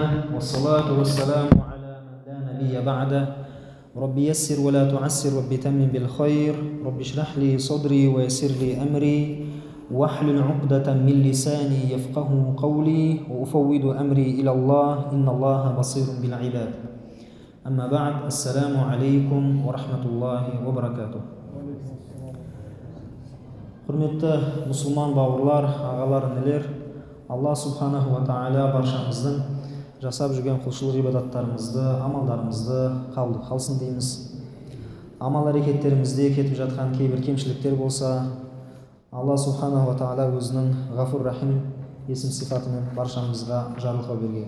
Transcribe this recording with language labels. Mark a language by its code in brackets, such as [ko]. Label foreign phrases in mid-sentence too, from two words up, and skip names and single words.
[ar] والصلاة والسلام على من لا نبي بعده رب يسر ولا تعسر رب تمم بالخير رب اشرح لي صدري ويسر لي أمري واحلل عقدة من لساني يفقه قولي وأفوض أمري إلى الله إن الله بصير بالعباد أما بعد السلام عليكم ورحمة الله وبركاته. [kk] Құрметті мұсылман бауырлар, ағалар, інілер, Алла [ar] سبحانه وتعالى [kk] баршамыздың жасап жүрген құлшылық ғибадаттарымызды, амалдарымызды қабыл қалсын дейміз. Амал әрекеттерімізде кетіп жатқан кейбір кемшіліктер болса, Алла [ar] سبحانه وتعالى [kk] өзінің [ar] غفور رحيم [kk] есім сипатымен баршамызға жарлыққа берген.